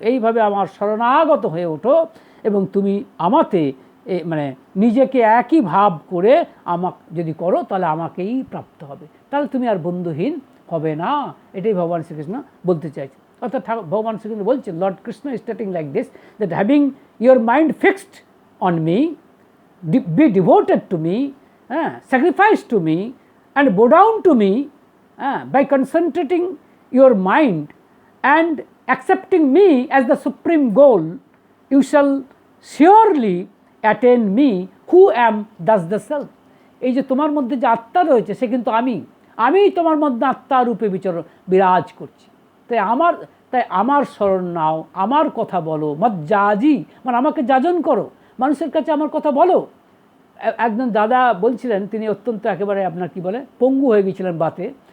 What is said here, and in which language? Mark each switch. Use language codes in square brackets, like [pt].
[bn] এইভাবে আমার শরণাগত হয়ে ওঠো এবং তুমি আমাতে মানে নিজেকে একই ভাব করে আমাকে যদি করো তাহলে আমাকেই প্রাপ্ত হবে, তাহলে তুমি আর বন্ধুহীন হবে না। এটাই ভগবান শ্রীকৃষ্ণ বলতে চাইছেন। অর্থাৎ ভগবান শ্রীকৃষ্ণ বলছেন, [en] Lord Krishna is stating like this, that having your mind fixed on me, be devoted to me, sacrifice to me and bow down to me by concentrating your mind and accepting me as the supreme goal, you shall surely attain me who am thus the self. [bn] এই যে তোমার মধ্যে যে আত্মা রয়েছে সে কিন্তু আমি তোমার মধ্যে আত্মা রূপে বিরাজ করছি। তাই আমার শরণ নাও, আমার কথা বলো, মজ্জাজি মানে আমাকে যাজন করো, মানুষের কাছে আমার কথা বলো। একজন দাদা বলছিলেন, তিনি অত্যন্ত একেবারে আপনার কি বলে পঙ্গু হয়ে গিয়েছিলেন বাতে।